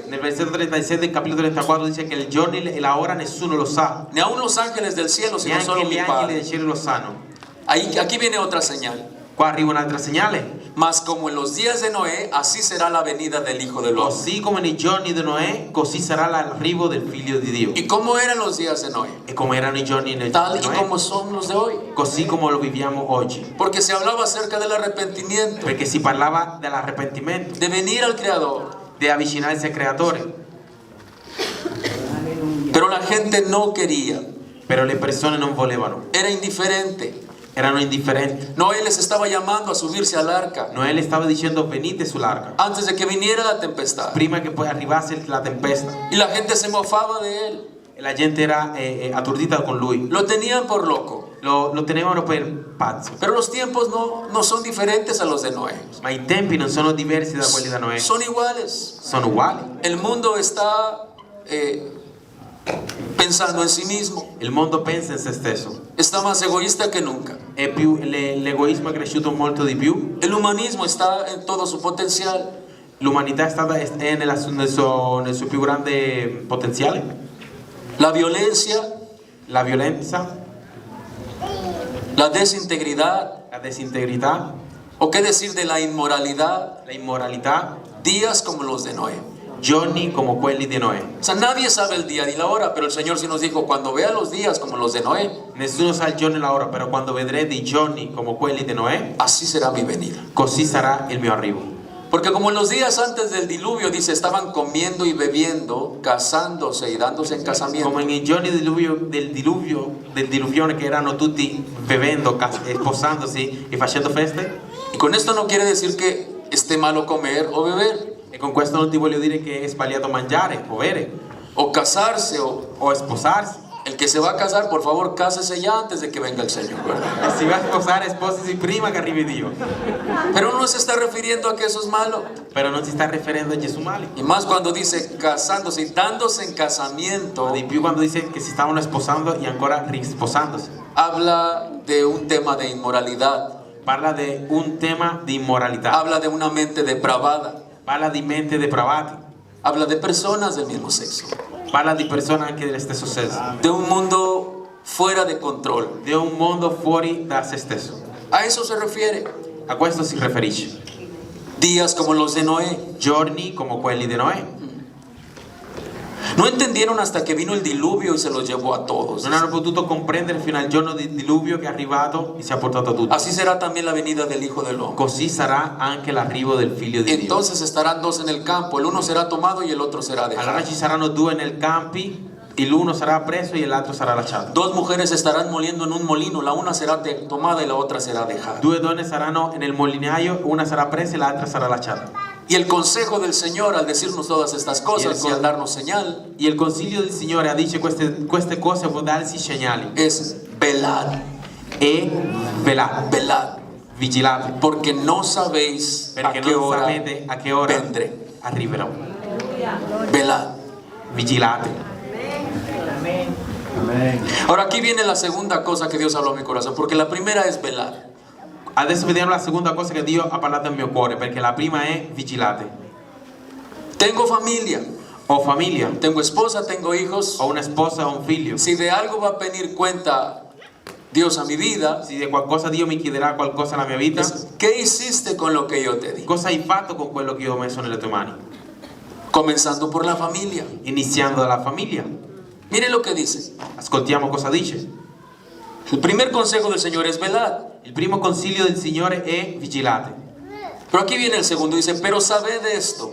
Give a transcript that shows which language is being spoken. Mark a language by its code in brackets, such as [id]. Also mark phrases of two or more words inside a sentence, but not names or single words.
[it] Nel versetto 36 del capitolo 34 dice che il giorno e la ora nessuno lo sa. [es] ni aun los ángeles del cielo, sino [it] Neanche [es] solo [it] gli [es] mi [it] angeli [es] Padre. [it] del cielo lo sanno. [es] Aquí viene otra señal. [it] Qua arriva un'altra segnale. [es] Mas como en los días de Noé, así será la venida del Hijo del Hombre. [it] Così come nei giorni di Noè, così sarà l'arrivo del figlio di Dio. [es] ¿Y cómo eran los días de Noé? [it] E come erano i giorni di [es] Tal y [it] Noè, [es] como son los de hoy. [it] così come lo viviamo oggi. [es] Porque se hablaba acerca del arrepentimiento, [it] Perché si parlava dell'arrepentimento, [es] de venir al Creador. [it] di avvicinarsi al Creatore. [es] Pero la gente no quería, [it] Però le persone non volevano, [es] era indiferente. [it] erano indifferenti. [es] Noé les estaba llamando a subirse al arca [it] Noè le stava dicendo venite sull'arca, [es] antes de que viniera la tempestad. [it] prima che poi arrivasse la tempesta. [es] Y la gente se mofaba de él. [it] la gente era atturdita con lui. [es] Lo tenían por loco. [it] Lo tenevano per pazzo. [es] Pero los tiempos no son diferentes a los de Noé. [it] Ma i tempi non sono diversi da quelli da Noè. [es] Son iguales. [it] Sono uguali. [es] El mundo está pensando en sí mismo. [it] Il mondo pensa in se stesso. [es] Está más egoísta que nunca. [it] L'egoismo è cresciuto molto di più. [es] El humanismo está en todo su potencial. [it] L'umanità è nel suo più grande potenziale. [es] La violencia, [it] La violenza, [es] la desintegridad, [it] la disintegrità, [es] o qué decir de la inmoralidad, [it] la immoralità, [es] días como los de Noé. [it] giorni come quelli di Noè. [es] O sea, nadie sabe el día ni la hora, pero el Señor sí nos dijo, cuando vea los días como los de Noé, [it] Nessuno sa il giorno e l'ora, però quando vedrete i giorni come quelli di Noè, [es] así será mi venida. [it] così sarà il mio arrivo. [es] Porque como en los días antes del diluvio, dice, estaban comiendo y bebiendo, casándose y dándose en casamiento. [it] Come nei giorni del diluvione che erano tutti bevendo, sposandosi e facendo feste. [es] Y con esto no quiere decir que esté malo comer o beber, [it] E con questo non ti voglio dire che è sbagliato mangiare o bere [es] o casarse, [it] o sposarsi. [es] el que se va a casar, por favor, cásese ya antes de que venga el Señor, ¿verdad? [it] E si va a sposare, sposisi prima che arrivi Dio. [es] Pero no se está refiriendo a que eso es malo. [it] Però non si sta riferendo a Gesù male. [es] Y más cuando dice casándose y dándose en casamiento, [it] Di più quando dice che si stavano sposando e ancora risposandosi. [es] habla de un tema de inmoralidad, [it] Parla di un tema di immoralità. [es] habla de una mente depravada, [it] Parla di mente depravati. [es] habla de personas del mismo sexo, [it] Parla di persone anche dello stesso sesso. [es] de un mundo fuera de control. [it] Di un mondo fuori da se stesso. [es] A eso se refiere. [it] A questo si riferisce. [es] Días como los de Noé. [it] Giorni come quelli di Noè. [es] No entendieron hasta que vino el diluvio y se los llevò a todos. [it] Non hanno potuto comprendere fino al giorno del diluvio che è arrivato e si è portato a tutti. [es] Así será también la venida del Hijo del Hombre. [it] Così sarà anche l'arrivo del figlio di Dio. [es] Entonces estarán dos en el campo, el uno será tomado y el otro será dejado. [it] Allora ci saranno due nel campi, e l'uno sarà preso e l'altro sarà lasciato. [es] Dos mujeres estarán moliendo en un molino, la una será tomada y la otra será dejada. [it] Due donne saranno nel molinaio, una sarà presa e l'altra sarà lasciata. [es] Y el consejo del Señor al decirnos todas estas cosas y al darnos señal [it] E il consiglio del Signore a dice queste cose può darsi segnali. [es] es velad, [it] E velate, [es] velad, [it] vigilate, [es] porque no sabéis a [it] perché [es] qué [it] non [es] hora [it] sapete a che ora [es] vendré. [it] arriverò. [es] Velad. [it] Vigilate. [es] Ahora aquí viene la segunda cosa que Dios habló a mi corazón, porque la primera es velad. [it] Adesso vediamo la seconda cosa che Dio ha parlato al mio cuore, perché la prima è vigilate. [es] Tengo familia, [it] Ho famiglia, [es] tengo esposa, tengo hijos. [it] ho una sposa, ho un figlio. [es] Si de algo va a pedir cuenta Dios a mi vida, [it] Se di qualcosa Dio mi chiederà qualcosa nella mia vita, [es] es, ¿qué hiciste con lo que yo te di? [it] cosa hai fatto con quello che io ho messo nelle tue mani? [es] Comenzando por la familia. [it] Iniziando dalla famiglia. [es] Mire lo que dice. [it] Ascoltiamo cosa dice. [es] El primer consejo del Señor es velad. [it] Il primo consiglio del Signore è vigilate. [es] Pero aquí viene el segundo, dice, pero sabed esto,